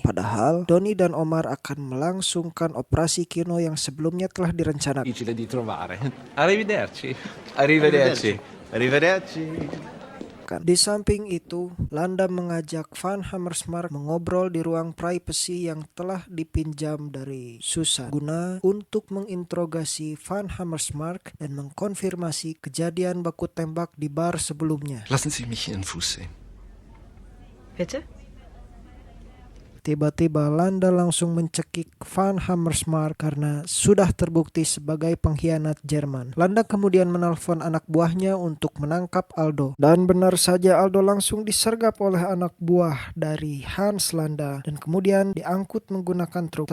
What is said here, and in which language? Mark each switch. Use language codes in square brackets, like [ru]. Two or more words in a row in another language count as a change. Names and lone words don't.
[id] Padahal, Donny dan Omar akan melangsungkan operasi Kino yang sebelumnya telah direncanakan. [it] Difficile di trovare. Arrivederci. Arrivederci. Arrivederci. [id] dilaksanakan. Di samping itu, Landa mengajak Van Hammersmark mengobrol di ruang privasi yang telah dipinjam dari Susan guna untuk menginterogasi Van Hammersmark dan mengkonfirmasi kejadian baku tembak di bar sebelumnya. [de] Lassen Sie mich Ihren Fuß sehen. Bitte? [id] Tiba-tiba Landa langsung mencekik Van Hammersmark karena sudah terbukti sebagai pengkhianat Jerman. Landa kemudian menelpon anak buahnya untuk menangkap Aldo. Dan benar saja Aldo langsung disergap oleh anak buah dari Hans Landa dan kemudian diangkut menggunakan truk.